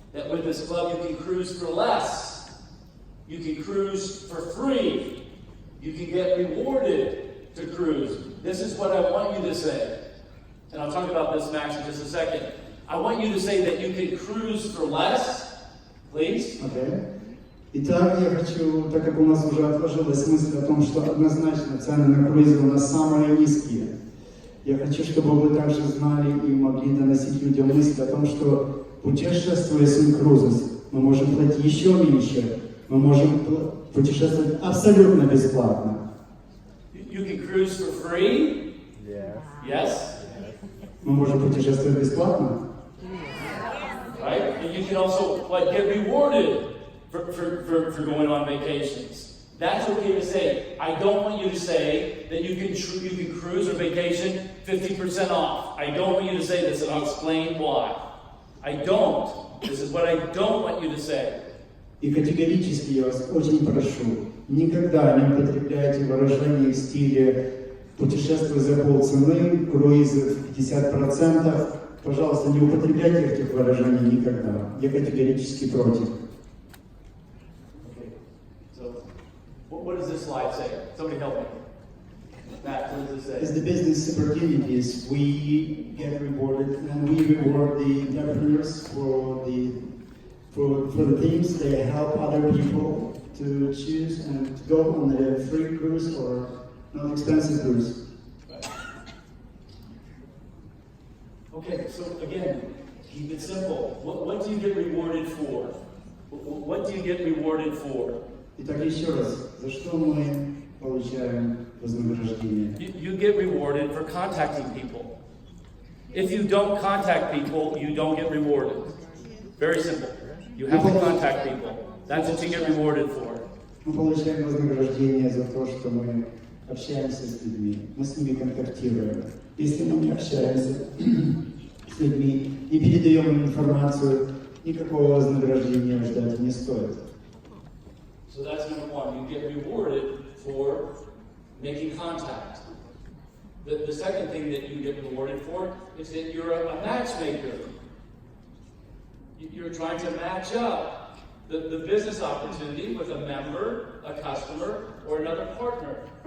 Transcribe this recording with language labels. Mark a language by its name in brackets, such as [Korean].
[English] That with this club you can cruise for less. You can cruise for free. You can get rewarded to cruise. This is what I want you to say. And I'll talk about this, Max, in just a second. I want you to say that you can cruise for less. Please. Okay. [Russian] Итак, я хочу, так как у нас уже отложилась мысль о том, что однозначно цены на круизы у нас самые низкие, я хочу, чтобы вы также знали и могли доносить людям мысль о том, что путешествуя с инкрузис, мы можем платить еще меньше, мы можем путешествовать абсолютно бесплатно. [English] You can cruise for free? Yes? [Russian] Мы можем путешествовать бесплатно? [English] Right? And you can also get rewarded for going on vacations. That's okay to say. I don't want you to say that you can cruise or vacation 50% off. I don't want you to say this, and I'll explain why. I don't. This is what I don't want you to say. [Russian] И категорически я вас очень прошу, никогда не употребляйте выражения в стиле «путешествуй за полцены», «круизы в 50%». Пожалуйста, не употребляйте этих выражений никогда. Я категорически против. [English] Okay. So, what does this slide say? Somebody help me. Matt, what does this say? As the business opportunities, we get rewarded and we reward the entrepreneurs for the things they help other people to choose and to go on a free cruise or non-expensive cruise. Okay, so again, keep it simple. What do you get rewarded for? What do you get rewarded for? [Russian] Итак, еще раз, за что мы получаем вознаграждение? [English] You get rewarded for contacting people. If you don't contact people, you don't get rewarded. Very simple. You have to contact people. That's what you get rewarded for. [Russian] Мы получаем вознаграждение за то, что мы общаемся с людьми, мы с ними контактируем. Если мы не общаемся с людьми, не передаем им информацию, никакого вознаграждения ждать не стоит. [English] So that's number one. You get rewarded for making contact. The second thing that you get rewarded for is that you're a matchmaker. You're trying to match up the business opportunity with a member, a customer, or another partner.